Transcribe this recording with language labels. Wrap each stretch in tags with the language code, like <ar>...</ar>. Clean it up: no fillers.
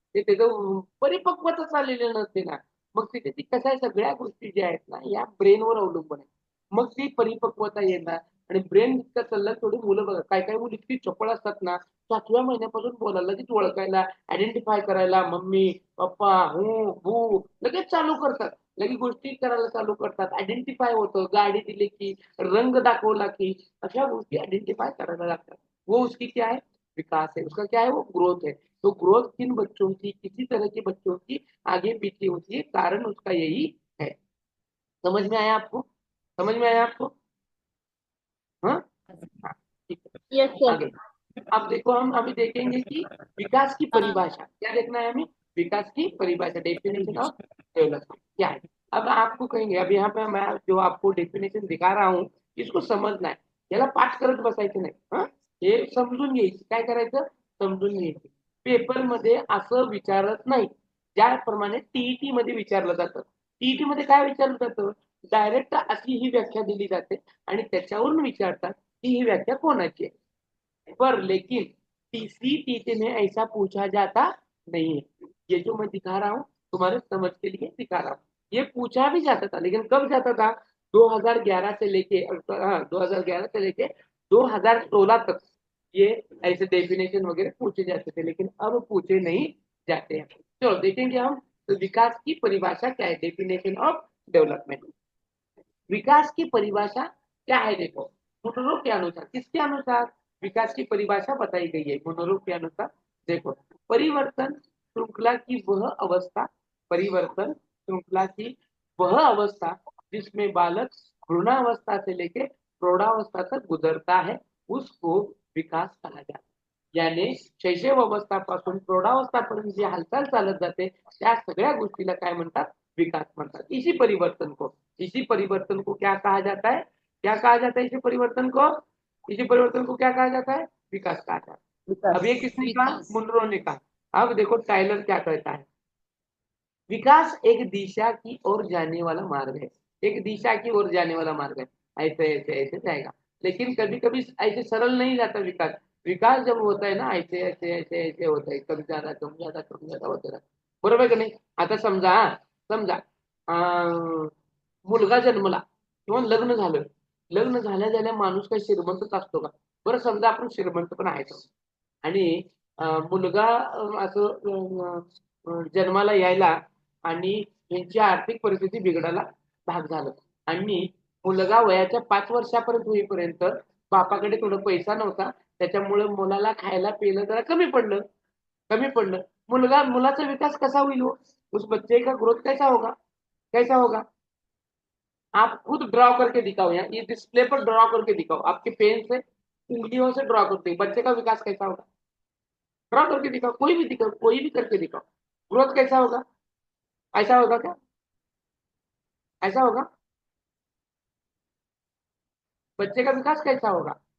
<mr>ते त्याचं परिपक्वता चाललेली नसते ना. मग ती कसं आहे, सगळ्या गोष्टी ज्या आहेत ना या ब्रेनवर अवलंबून आहे. मग ती परिपक्वता येणार आणि ब्रेन जितका चालला थोडी मुलं बघा, काय काय मुलं इतकी चपळ असतात ना, 7व्या महिन्यापासून बोलायला, लगेच ओळखायला, आयडेंटिफाय करायला, मम्मी पप्पा हू भू लगेच चालू करतात. लगेच गोष्टी करायला चालू करतात. आयडेंटिफाय होतं, गाडी दिली की, रंग दाखवला की, अशा गोष्टी</mr> <hi>आइडेंटिफाई कराने लगता है। वो उसकी क्या है, विकास है, उसका क्या है, वो ग्रोथ है। तो ग्रोथ किन बच्चों की, किसी तरह के बच्चों की आगे पीछे होती है, कारण उसका यही है। समझ में आया आपको, समझ में आया आपको? हाँ हाँ, ठीक है।</hi> <en>Yes sir.</en> <hi>आगे अब देखो, हम अभी देखेंगे कि विकास की परिभाषा क्या देखना है हमें, विकास की परिभाषा, डेफिनेशन ऑफ डेवलपमेंट क्या है। अब आपको कहेंगे, अब यहाँ पे मैं जो आपको डेफिनेशन दिखा रहा हूँ इसको समझना आहे,</hi> <mr>याला पाठ करत बसायचं नाही, हे समजून घ्यायचं. काय करायचं, समजून घ्यायचं. पेपरमध्ये असं विचारत नाही, ज्याप्रमाणे टीईटी मध्ये विचारलं जातं. टीईटी मध्ये काय विचारलं जातं, डायरेक्ट अशी ही व्याख्या दिली जाते आणि त्याच्यावरून विचारतात की ही व्याख्या कोणाची आहे.</mr> <hi>पर लेकिन टीसीटीटी में ऐसा पूछा जाता नहीं है। ये जो मैं दिखा रहा हूँ तुम्हारे समझ के लिए दिखा रहा हूँ, ये पूछा भी जाता था, लेकिन कब जाता था, 2011 से लेके, हाँ 2011 से लेके 2016 तक ये ऐसे डेफिनेशन वगैरह पूछे जाते थे, लेकिन अब पूछे नहीं जाते हैं। चलो देखेंगे हम, तो विकास की परिभाषा क्या है, डेफिनेशन ऑफ डेवलपमेंट। विकास की परिभाषा क्या है, देखो मुनरो के अनुसार, किसके अनुसार विकास की परिभाषा बताई गई है, मुनरो के अनुसार। देखो, परिवर्तन श्रृंखला की वह अवस्था, परिवर्तन श्रृंखला की वह अवस्था जिसमें बालक भ्रूणावस्था से लेकर प्रौढ़ावस्था तक गुजरता है, उसको विकास कहा जाता है।</hi> <mr>यानी शैशव अवस्थापासून प्रौढावस्थापर्यंत जी हालचाल चालत जाते त्या सगळ्या गोष्टीला काय म्हणतात, विकास म्हणतात।</mr> <hi>इसी परिवर्तन को क्या कहा जाता है, क्या कहा जाता है, इसी परिवर्तन को क्या कहा जाता है, विकास कहा जाता है। अब ये किसने कहा, मुनरो ने कहा। अब देखो टाइलर क्या कहता है, विकास एक दिशा की ओर जाने वाला मार्ग है, एक दिशा की ओर जाने वाला मार्ग है, ऐसे ऐसे ऐसे जाएगा। लेकिन कभी कभी ऐसे सरल नहीं जाता विकास। विकास जब होता है ना, ऐसे ऐसे ऐसे ऐसे होता है, कभी ज्यादा कम ज्यादा होते राहतं,</hi> <mr>बरोबर का नाही। आता समजा, समजा मुलगा जन्मला किंवा लग्न झालं, लग्न झाल्या झाल्या माणूस काही श्रीमंतच असतो का, बरं समजा आपण श्रीमंत पण आहे आणि मुलगा असं जन्माला यायला आणि यांची आर्थिक परिस्थिती बिघडायला भाग झालं आणि मुलगा वयाच्या 5 वर्षापर्यंत होईपर्यंत बापाकडे थोडा पैसा नव्हता, त्याच्यामुळे मुलाला खायला प्यायला जरा कमी पडलं। मुलाचा विकास कसा होईल,</mr> <hi>उस बच्चे का ग्रोथ कैसा होगा, कैसा होगा। आप खुद ड्रॉ करके दिखाओ, यहाँ ये डिस्प्ले पर ड्रॉ करके दिखाओ, आपके पेन से उंगलियों से ड्रॉ करते बच्चे का विकास कैसा होगा, ड्रॉ करके दिखाओ, कोई भी करके दिखाओ, ग्रोथ कैसा होगा, ऐसा होगा क्या, ऐसा होगा, बच्चे का विकास कैसा होगा,</hi>